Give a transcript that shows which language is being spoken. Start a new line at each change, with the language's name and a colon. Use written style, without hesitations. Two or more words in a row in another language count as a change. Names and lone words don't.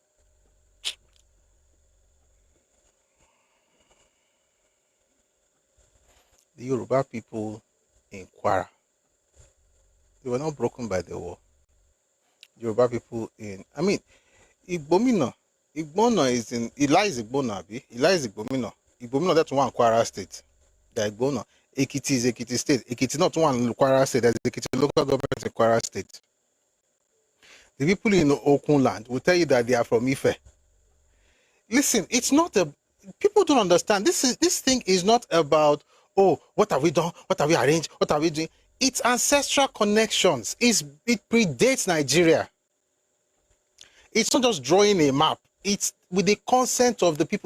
English: The Yoruba people in Kwara, they were not broken by the war. Yoruba people in, I mean, Igbomina is in, it lies Igbona, it lies Igbomina. Igbomina, that's one Kwara state. The Igbona. Ekiti is Ekiti state. Ekiti not one Kwara state, there's Ekiti local government in Kwara state. The people in Okun land will tell you that they are from Ife. Listen, it's not a, people don't understand. This thing is not about, oh, what have we done? What have we arranged? What are we doing? It's ancestral connections. It predates Nigeria. It's not just drawing a map. It's with the consent of the people.